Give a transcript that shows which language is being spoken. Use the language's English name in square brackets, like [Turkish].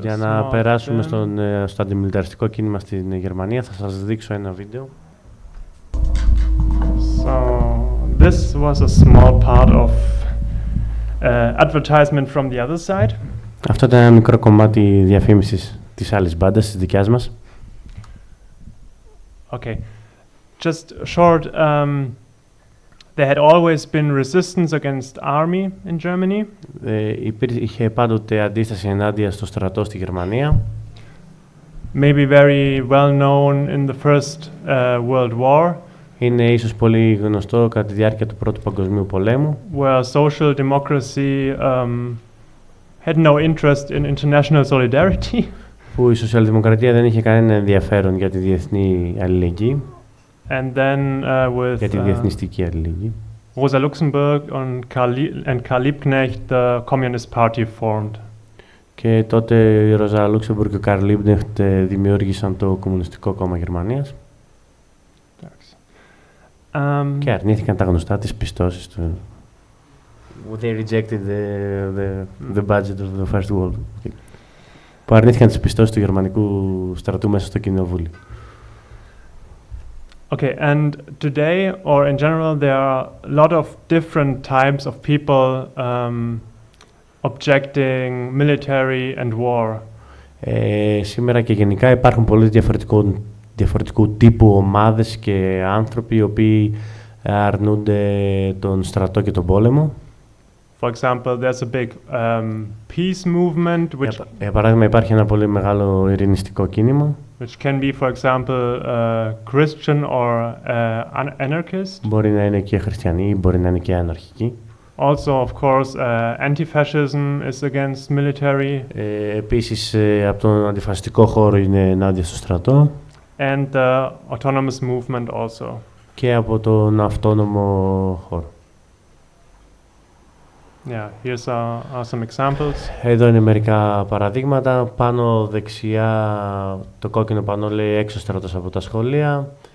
[Greek] Για να περάσουμε στο αντιμιλιταριστικό κίνημα στην Γερμανία, θα σας δείξω ένα βίντεο. [English] So, this was a small part of advertisement from the other side. [Greek] Αυτό ήταν ένα μικρό κομμάτι διαφήμισης της άλλης μπάντας, της δικιάς μας. [English] Okay, just short. There had always been resistance against army in Germany. [Greek] Είχε πάντοτε αντίσταση ενάντια στο στρατό στη Γερμανία. [English] Maybe very well known in the First World War. [Greek] Είναι ίσως πολύ γνωστό κατά τη διάρκεια του Πρώτου Παγκοσμίου Πολέμου. [English] Where social democracy had no interest in international solidarity. [Greek] Που η σοσιαλδημοκρατία δεν είχε κανένα ενδιαφέρον για τη διεθνή αλληλεγγύη. [English] And then [Greek] για τη διεθνιστική αλληλεγγύη. [English] Rosa Luxemburg and Karl Liebknecht, the Communist Party formed. [Greek] Και τότε η Ροζά Λούξεμπουργκ και ο Καρλ Λίμπκνεχτ δημιούργησαν το Κομμουνιστικό Κόμμα Γερμανίας. Και αρνήθηκαν τα γνωστά τις πιστώσεις του. [English] They rejected the budget of the First World. [Greek] Που αρνήθηκαν τις πιστώσεις του γερμανικού στρατού μέσα στο κοινοβούλιο. [English] Okay, and today, or in general, there are a lot of different types of people objecting military and war. [Greek] Σήμερα και γενικά υπάρχουν πολλοί διαφορετικού τύπου ομάδες και άνθρωποι οι οποίοι αρνούνται τον στρατό και τον πόλεμο. [English] For example, there's a big peace movement, which [Greek] για παράδειγμα υπάρχει ένα πολύ μεγάλο ειρηνιστικό κίνημα. [English] Which can be, for example, Christian or anarchist. [Greek] Μπορεί να είναι και χριστιανοί, μπορεί να είναι και αναρχικοί. [English] Also, of course, anti-fascism is against military. [Greek] Επίσης, από τον αντιφασιστικό χώρο είναι ενάντια στο στρατό. [English] And the autonomous movement also. [Greek] και από τον αυτόνομο χώρο. [English] Yeah, here's are some examples. [Greek] Εδώ είναι μερικά παραδείγματα. Πάνω δεξιά το κόκκινο πανό λέει έξω στρατός από τα σχολεία.